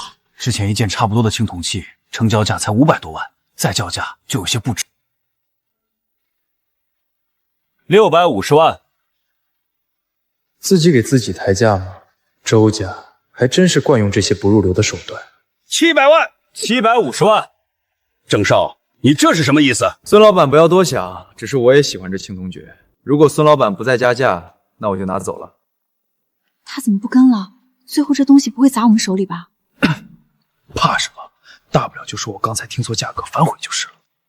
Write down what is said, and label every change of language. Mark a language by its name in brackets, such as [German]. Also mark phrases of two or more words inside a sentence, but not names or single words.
[Chinese] 之前一件差不多的青銅器，成交價才500多萬，再叫價就有些不值。 650萬。自己給自己抬價嗎？周家還真是慣用這些不入流的手段。 700萬、 750萬。鄭少，你這是什麼意思？孫老闆不要多想，只是我也喜歡這青銅爵。如果孫老闆不再加價，那我就拿走了。他怎麼不跟了？最後這東西不會砸我們手裡吧？怕什麼？大不了就說我剛才聽錯價格，反悔就是了。